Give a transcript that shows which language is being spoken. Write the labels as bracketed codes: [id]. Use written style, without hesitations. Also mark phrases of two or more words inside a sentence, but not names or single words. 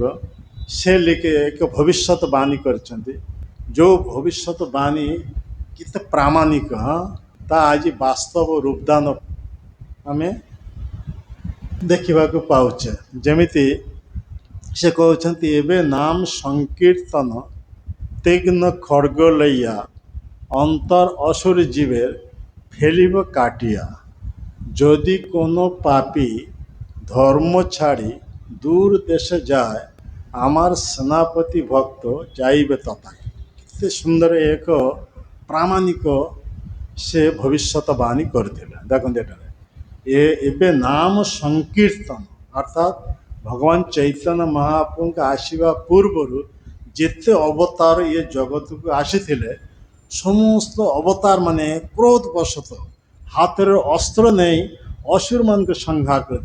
[or] ସେ ଏକ ଭବିଷ୍ୟତ ବାଣୀ କରିଛନ୍ତି, ଯେଉଁ ଭବିଷ୍ୟତ ବାଣୀ କେତେ ପ୍ରାମାଣିକ ତା ଆଜି ବାସ୍ତବ ରୂପଦାନ ଆମେ ଦେଖିବାକୁ ପାଉଛେ। ଯେମିତି ସେ କହୁଛନ୍ତି, [bn] এবে নাম সংকীর্তন তীক্ষ্ণ খড়্গ ଲଇয়া অন্তর অসুর জীবের ফেলিব কাটিয়া, যদি কোনো পাপী ধর্ম ছাড়ি দূর দেশে যায়, আমার সেনাপতি ভক্ত যাইবে তথায়। [or] କେତେ ସୁନ୍ଦର ଏକ ପ୍ରାମାଣିକ ସେ ଭବିଷ୍ୟତବାଣୀ କରିଥିଲେ। ଦେଖନ୍ତୁ ଏଠାରେ ଏବେ ନାମ ସଂକୀର୍ତ୍ତନ ଅର୍ଥାତ୍ ଭଗବାନ ଚୈତନ୍ୟ ମହାପ୍ରଭୁଙ୍କ ଆସିବା ପୂର୍ବରୁ ଯେତେ ଅବତାର ଏ ଜଗତକୁ ଆସିଥିଲେ, ସମସ୍ତ ଅବତାର ମାନେ କ୍ରୋଧ ବଶତଃ ହାତରେ ଅସ୍ତ୍ର ନେଇ ଅସୁରମାନଙ୍କୁ ସଂହାର କରିଥିଲେ।